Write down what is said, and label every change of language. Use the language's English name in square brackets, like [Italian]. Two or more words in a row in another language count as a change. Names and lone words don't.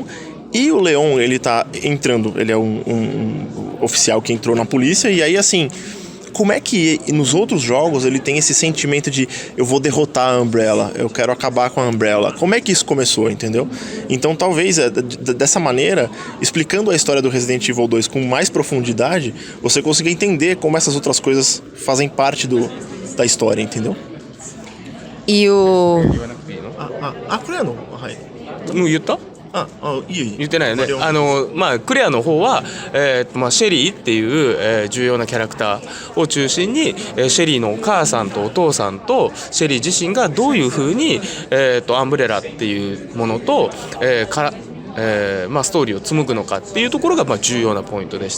[Portuguese] E o Leon, ele tá entrando, ele é um oficial que entrou na polícia, e aí assim, como é que nos outros jogos ele tem esse sentimento de eu vou derrotar a Umbrella, eu quero acabar com a Umbrella? Como é que isso começou, entendeu? Então talvez dessa maneira, explicando a história do Resident Evil 2 com mais profundidade, você consiga entender como essas outras coisas fazem parte da história, entendeu? E o... これやのはい [Japanese] もう言った？いい言ってないよね。クレアの方は、シェリーっていう、重要なキャラクターを中心に、シェリーのお母さんとお父さんとシェリー自身がどういうふうに、アンブレラっていうものと、ストーリーを紡ぐのかっていうところが、重要なポイントでした。